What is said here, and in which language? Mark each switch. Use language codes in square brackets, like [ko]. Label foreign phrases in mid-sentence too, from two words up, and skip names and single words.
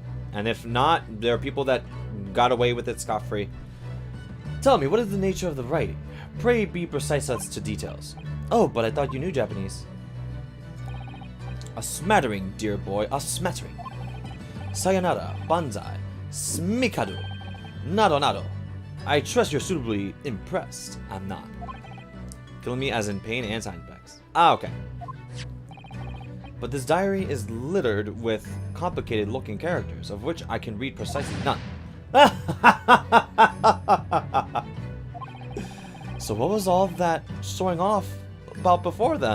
[en] And if not, there are people that got away with it scot-free. Tell me, what is the nature of the writing? Pray be precise as to details. Oh, but I thought you knew Japanese. A smattering, dear boy, a smattering. Sayonara, [ja] banzai, smikadu, nado nado. [en] I trust you're suitably impressed. I'm not. Killing me as in pain and side effects. Ah, okay. But this diary is littered with complicated looking characters, of which I can read precisely none. So what was all that showing off about before then?